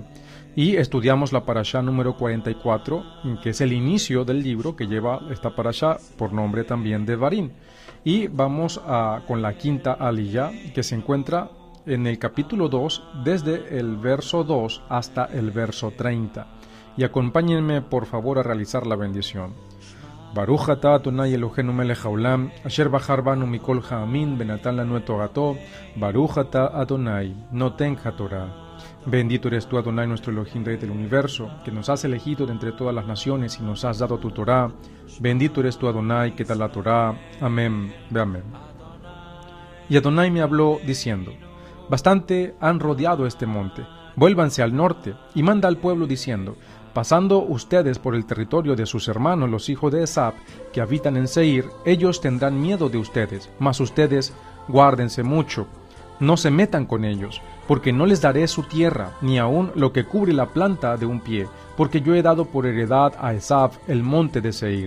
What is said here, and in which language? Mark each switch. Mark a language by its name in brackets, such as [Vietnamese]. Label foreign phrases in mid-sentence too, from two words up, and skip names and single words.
[Spanish] Y estudiamos la parashá número 44, que es el inicio del libro que lleva esta parashá por nombre también Devarim. Y vamos con la quinta aliyá, que se encuentra en el capítulo 2, desde el verso 2 hasta el verso 30. Y acompáñenme por favor a realizar la bendición. [Hebrew] ברוך אתה אדוני אלוהינו מלך העולם אשר בחר בנו מכל העמים ונתן לנו את תורתו ברוך אתה אדוני נותן התורה. [Spanish] Bendito eres tú, Adonai, nuestro Elohim, Rey del universo, que nos has elegido de entre todas las naciones y nos has dado tu Torah. Bendito eres tú, Adonai, que da la Torah. Amén, ve amén. Y Adonai me habló diciendo: Bastante han rodeado este monte, vuélvanse al norte, y manda al pueblo diciendo: pasando ustedes por el territorio de sus hermanos los hijos de Esab, que habitan en Seir, ellos tendrán miedo de ustedes, mas ustedes guárdense mucho, no se metan con ellos, porque no les daré su tierra, ni aun lo que cubre la planta de un pie, porque yo he dado por heredad a Esab el monte de Seir.